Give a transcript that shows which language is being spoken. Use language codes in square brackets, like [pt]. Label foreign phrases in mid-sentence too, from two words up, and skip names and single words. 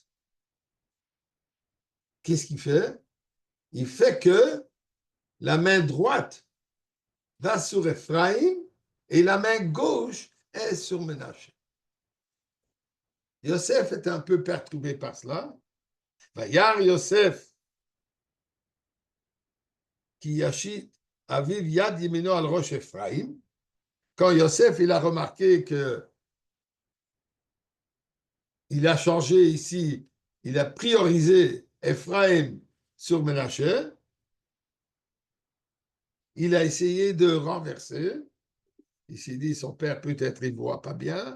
[fr] Qu'est-ce qu'il fait? Il fait que la main droite va sur Ephraim et la main gauche est sur Menaché. Yosef est un peu perturbé par cela. [he] וירא יוסף כי ישית אביו יד ימינו על ראש אפרים. [fr] Quand Yosef il a remarqué que il a changé ici, il a priorisé Ephraim sur Menaché, il a essayé de renverser. Il s'est dit, son père, peut-être, il ne voit pas bien.